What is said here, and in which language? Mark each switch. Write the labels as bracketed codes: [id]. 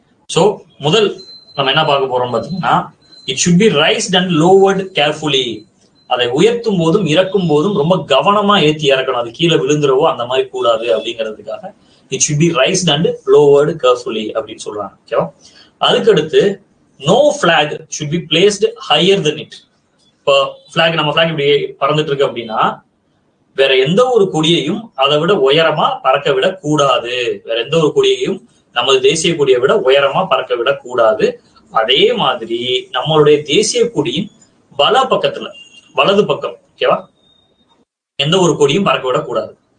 [ta] So முதல் நம்ம என்ன பார்க்க போறோம் பாத்தீங்கன்னா, [en] It should be raised and lowered carefully. [ta] அதை உயர்த்தும் போதும் இறக்கும் போதும் ரொம்ப கவனமா ஏத்தி இறக்கணும், அது கீழே விழுந்துறவோ அந்த மாதிரி கூடாது அப்படிங்கிறதுக்காக [en] it should be raised and lowered carefully [ta] அப்படின்னு சொல்றாங்க. ஓகேவா, அதுக்கடுத்து [en] no flag should be placed higher than it. [ta] இப்போ பிளாக், நம்ம பிளாக் இப்படி பறந்துட்டு இருக்கு அப்படின்னா வேற எந்த ஒரு கொடியையும் அதை விட உயரமா பறக்க விட கூடாது. வேற எந்த ஒரு கொடியையும் நமது தேசிய கொடியை விட உயரமா பறக்க விட கூடாது. அதே மாதிரி நம்மளுடைய தேசிய கொடியின் வல பக்கத்துல, வலது பக்கம், ஓகேவா, எந்த ஒரு கொடியும் பறக்க விடக்கூடாது.